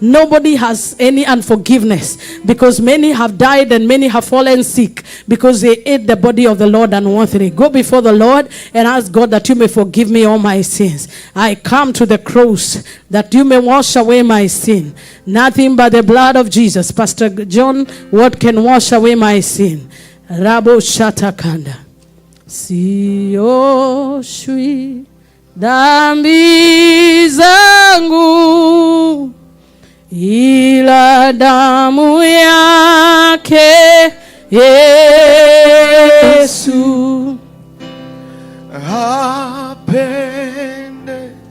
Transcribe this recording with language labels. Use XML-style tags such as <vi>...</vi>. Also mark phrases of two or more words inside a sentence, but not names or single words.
<en>Nobody has any unforgiveness, because many have died and many have fallen sick because they ate the body of the Lord unworthily. Go before the Lord and ask God that you may forgive me all my sins. I come to the cross that you may wash away my sin. Nothing but the blood of Jesus. Pastor John, what can wash away my sin? Rabo shatakanda.</en> <sw>Sioshwi dhambi zangu ila damu yake Yesu. Apende</sw>